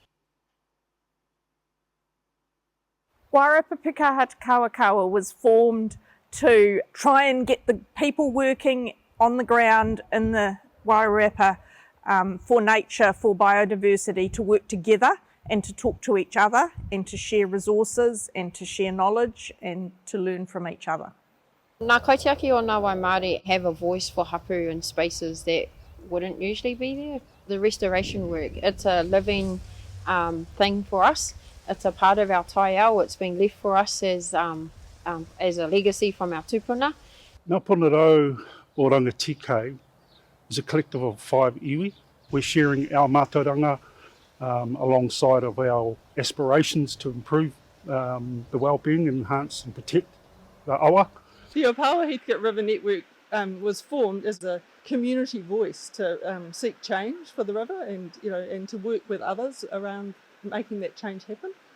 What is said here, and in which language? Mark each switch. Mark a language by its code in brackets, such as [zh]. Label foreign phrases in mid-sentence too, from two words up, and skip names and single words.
[en] Wairarapa Pūkaha Te Kawakawa was formed to try and get the people working on the ground in the Wairarapa for nature, for biodiversity, to work together and to talk to each other and to share resources and to share knowledge and to learn from each other. Ngā kaitiaki o ngā Waimāori have a voice for hapu in spaces that wouldn't usually be there. The restoration work, it's a living thing for us. It's a part of our taiao. It's been left for us as a legacy from our tupuna. Ngā Ponorau o Rangatike is a collective of 5 iwi. We're sharing our mātauranga alongside of our aspirations to improve the well-being, enhance and protect the awa. The Opawa Heathcote River Network was formed as a community voice to seek change for the river and to work with others around making that change happen.